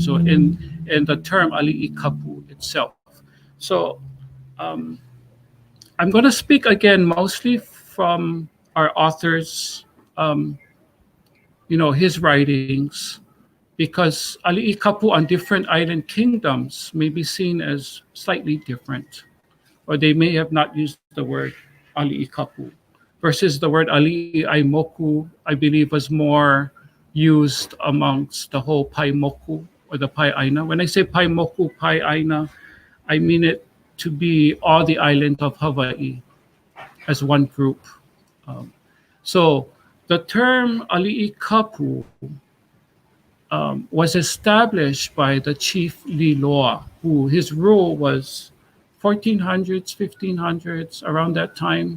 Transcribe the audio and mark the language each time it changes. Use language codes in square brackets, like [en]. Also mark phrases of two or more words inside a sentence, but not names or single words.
[en] So in the term [haw] ali'i kapu [en] itself. So I'm going to speak again mostly from our author's, his writings, because [haw] ali'i kapu [en] on different island kingdoms may be seen as slightly different, or they may have not used the word [haw] ali'i kapu. [en] Versus the word [haw] ali'i aimoku, [en] I believe was more used amongst the whole Paimoku or the [haw] Pai Aina. [en] When I say Paimoku, [haw] Pai Aina, [en] I mean it to be all the islands of Hawaii as one group. So the term [haw] ali'i kapu [en] was established by the chief Liloa, who his rule was 1400s, 1500s, around that time.